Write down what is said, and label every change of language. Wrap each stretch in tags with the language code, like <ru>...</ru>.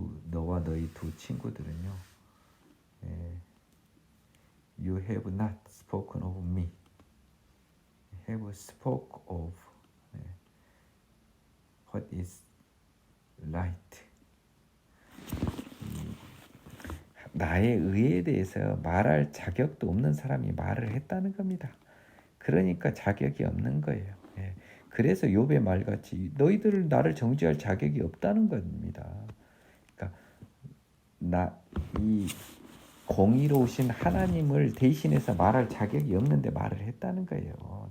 <ko>너와 너희 두 친구들은요.</ko> <en>You have not spoken of me. Have spoke of what is right.</en> <ko>나의 의에 대해서 말할 자격도 없는 사람이 말을 했다는 겁니다. 그러니까 자격이 없는 거예요. 그래서 욥의 말같이 너희들은 나를 정죄할 자격이 없다는 겁니다. 그러니까 이 공의로우신 하나님을 대신해서 말할 자격이 없는데 말을 했다는 거예요.</ko>